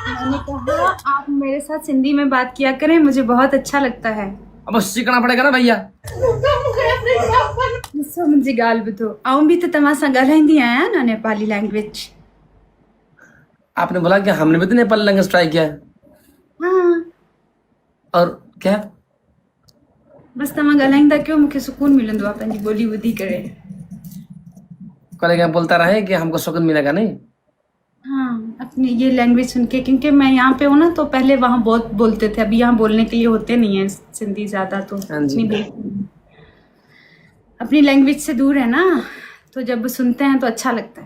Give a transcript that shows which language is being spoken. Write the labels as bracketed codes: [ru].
[hi] मैंने कहा आप मेरे साथ सिंधी में बात किया करें, मुझे बहुत अच्छा लगता है। अब सीखना पड़ेगा ना भैया। [sd] ॾिसो मुंहिंजी ॻाल्हि ॿुधो, आऊं बि त तव्हां सां ॻाल्हाईंदी आहियां न नेपाली लैंग्वेज। [hi] आपने बोला कि हमने भी तो नेपाली लैंग्वेज ट्राई किया। हाँ, और क्या? [sd] बस तव्हां ॻाल्हाईंदा कयो, मूंखे सुकून मिलंदो आहे पंहिंजी ॿोली ॿुधी करे। [hi] कल बोलता रहे कि हमको सुकून मिलेगा नहीं। हाँ, अपनी ये लैंग्वेज सुन के, क्योंकि मैं यहाँ पे हूँ ना, तो पहले वहाँ बहुत बोलते थे, अभी यहाँ बोलने के लिए होते नहीं है सिंधी ज़्यादा, तो हाँ जी। अपनी लैंग्वेज से दूर है ना, तो जब सुनते हैं तो अच्छा लगता है।